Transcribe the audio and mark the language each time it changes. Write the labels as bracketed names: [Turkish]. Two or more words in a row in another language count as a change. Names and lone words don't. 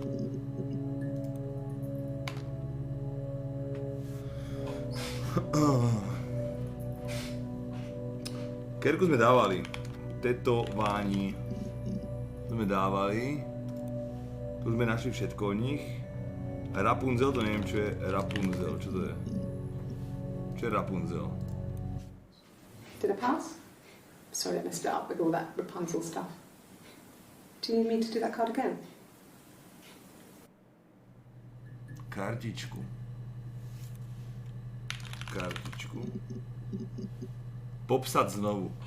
[Slovak] Kerku sme dávali. Tetování sme dávali. Tu sme našli všetko o nich. Rapunzel, to neviem, čo je Rapunzel. Čo to je? Čo je Rapunzel? [English] Did I pass? Sorry, I messed it up with all that Rapunzel stuff. Do you need me to do that card again? [Slovak] Kartičku. Popsať znovu.